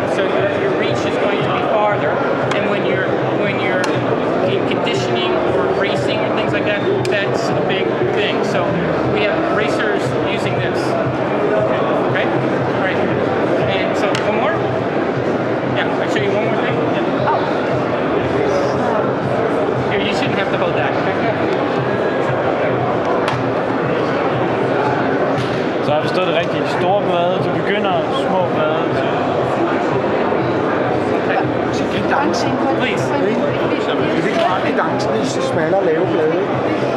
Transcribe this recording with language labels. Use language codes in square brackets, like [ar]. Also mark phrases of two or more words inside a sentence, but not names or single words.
[en] So your reach is going to be farther. And when you're in conditioning or racing or things like that, that's a big thing. So we have racers using this. Okay? All right. And so one more? Yeah, I'll show you one more thing. Yeah. Oh. Here, you shouldn't have to hold that. [da] Så har jeg forstået det rigtigt. Store blade til begyndere, små blade til... [en] Please. [da] Så vi fik meget i dansene, smallere lave blade.